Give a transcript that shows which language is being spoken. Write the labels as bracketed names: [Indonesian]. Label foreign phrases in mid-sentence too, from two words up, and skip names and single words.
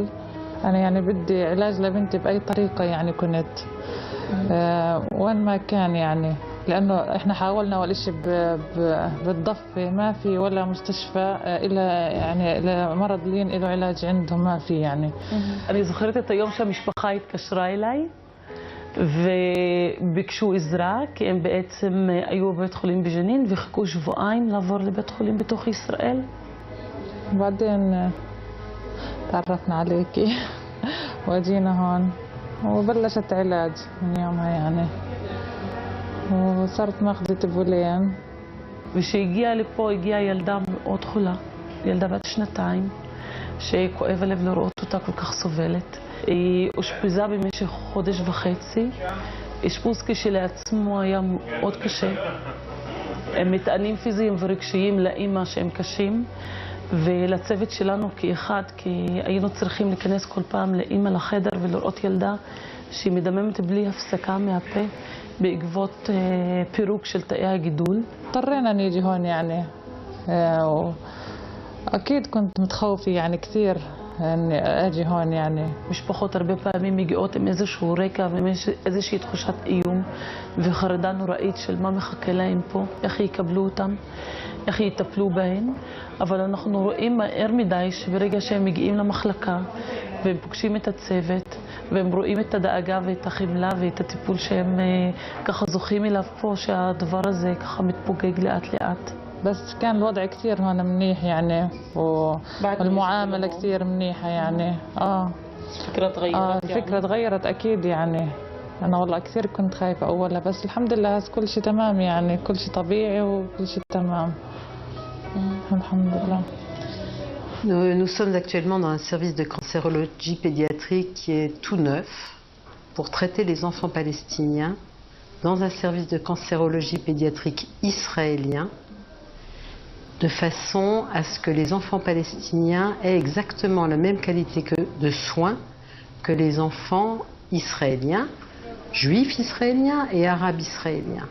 [Arabic] أنا يعني بدي علاج لبنتي بأي طريقة يعني كنت وين ما كان يعني، لأنه إحنا حاولنا أول شيء بالضفة ما في ولا مستشفى إلى يعني لمرض لين له علاج عندهم ما في يعني. [Hebrew] אני זוכרת את היום שהמשפחה התקשרה אליי וביקשו עזרה, כי הם בעצם היו בבית חולים בג'נין וחיכו שבועיים לעבור לבית חולים בתוך ישראל. [Arabic] بعدين تعرفنا عليكي وجينا هون وبلشت علاج من يومها يعني، وصارت ماخذة تبولين. [Hebrew] וכשהגיעה לפה הגיעה ילדה מאוד חולה, ילדה בת 2 שכואב הלב לראות אותה כל כך סובלת. היא אושפזה במשך 1.5 חודש. אשפוז כשלעצמו היה מאוד קשה. מטענים פיזיים ורגשיים לאמא שהם קשים, ולצוות שלנו כאחד, כי היינו צריכים להיכנס כל פעם לאמא לחדר ולראות ילדה שהיא מדממת בלי הפסקה מהפה בעקבות פירוק של תאי הגידול. [Arabic] اضطرينا نيجي هون يعني، أكيد كنت متخوفة يعني كثير إني أجي هون يعني. [Hebrew] משפחות הרבה פעמים מגיעות עם איזשהו רקע ואיזושהי תחושת איום וחרדה נוראית של מה מחכה להם פה, איך יקבלו אותם, איך יטפלו בהן. אבל אנחנו רואים מהר מדי שברגע שהם מגיעים למחלקה והם פוגשים את הצוות והם רואים את הדאגה ואת החמלה ואת הטיפול שהם ככה זוכים אליו פה, שהדבר הזה ככה מתפוגג לאט לאט. [Arabic] بس كان الوضع كثير هون منيح يعني، والمعاملة كثير منيحة يعني. الفكرة تغيرت الفكرة تغيرت أكيد يعني. أنا والله كثير كنت خايفة أولها، بس الحمد لله كل شيء تمام يعني، كل شيء طبيعي وكل شيء تمام. الحمد لله. [French] Nous sommes actuellement dans un service de cancérologie pédiatrique qui est tout neuf pour traiter les enfants palestiniens dans un service de cancérologie pédiatrique israélien, de façon à ce que les enfants palestiniens aient exactement la même qualité de soins que les enfants israéliens, juifs israéliens et arabes israéliens.